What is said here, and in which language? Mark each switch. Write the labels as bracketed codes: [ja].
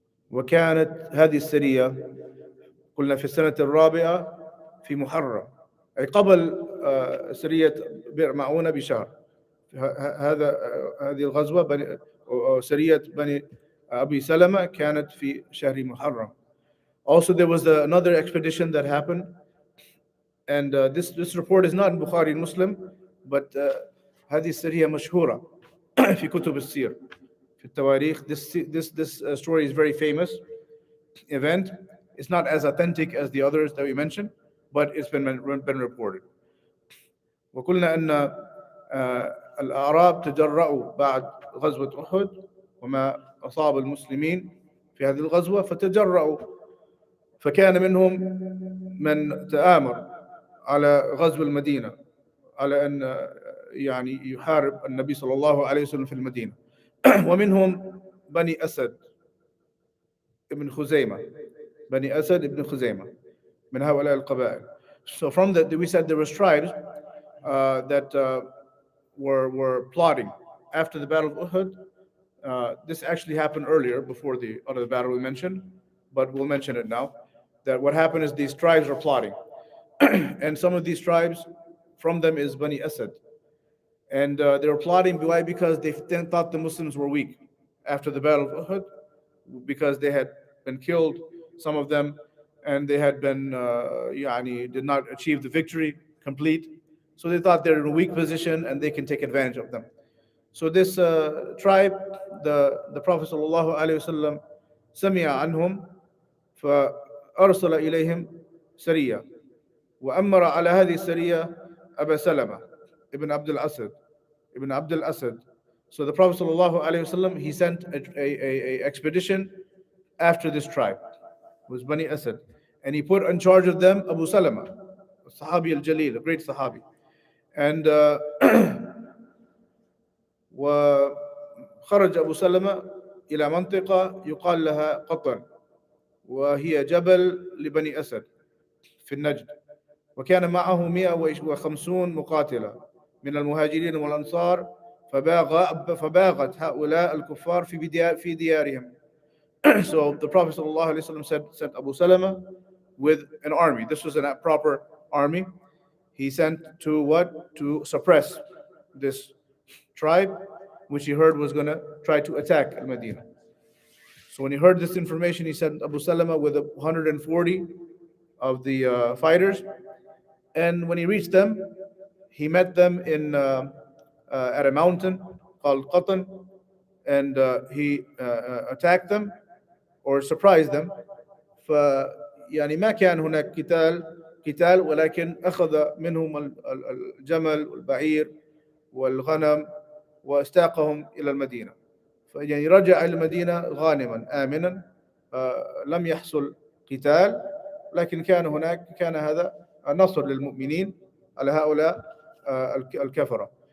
[ar] وكانت هذه السرية قلنا في السنة الرابعة في محرم، أي قبل سرية بئر معونة بشهر. هذه الغزوة سرية بني أبي سلمة كانت في شهر محرم. [en] Also, there was another expedition that happened, and this report is not in Bukhari and Muslim, but [ar] هذه السرية مشهورة في كتب السير في التواريخ. [en] This story is very famous event. It's not as authentic as the others that we mentioned, but it's been reported. [ar] وقلنا أن الأعراب تجرؤوا بعد غزوة أحد وما أصاب المسلمين في هذه الغزوة، فتجرؤوا، فكان منهم من تآمر على غزو المدينة، على أن يعني يحارب النبي صلى الله عليه وسلم في المدينة. ومنهم بني أسد ابن خزيمة، بني أسد ابن خزيمة، من هؤلاء القبائل. [en] So from that, we said there were tribes that were plotting after the Battle of Uhud. This actually happened earlier, before the other battle we mentioned, but we'll mention it now. That what happened is these tribes are plotting, and some of these tribes, from them is Bani Asad, and they were plotting. Why? Because they thought the Muslims were weak after the Battle of Uhud, because they had been killed, some of them, and they had been did not achieve the victory complete. So they thought they're in a weak position and they can take advantage of them. So this tribe, the Prophet sallallahu alaihi wasallam [ar] سمع عنهم فأرسل إليهم سرية وأمر على هذه السرية أبا سلمة ابن عبد الأسد. [en] So the Prophet sallallahu alaihi wasallam, he sent a expedition after this tribe, was Bani Asad, and he put in charge of them Abu Salama, Sahabi al-Jalil, a great Sahabi. [ar] And وخرج أبو سلمة إلى منطقة يقال لها قطن، وهي جبل لبني أسد في النجد. وكان معه 150 مقاتلة من المهاجرين والأنصار، فباغت هؤلاء الكفار في ديارهم. [en] So the Prophet ﷺ sent Abu Salama with an army. This was a proper army. He sent to what? To suppress this tribe, which he heard was going to try to attack Al-Madinah. So when he heard this information, he sent Abu Salama with 140 of the fighters. And when he reached them, he met them at a mountain called Qatan, and he attacked them or surprised them. [ar] ف يعني ما كان هناك قتال ولكن أخذ منهم الجمل والبعير والغنم واستاقهم إلى المدينة. فيعني رجع إلى المدينة غانما آمنا. لم يحصل قتال، لكن كان هذا نصر للمؤمنين على هؤلاء الكفرة.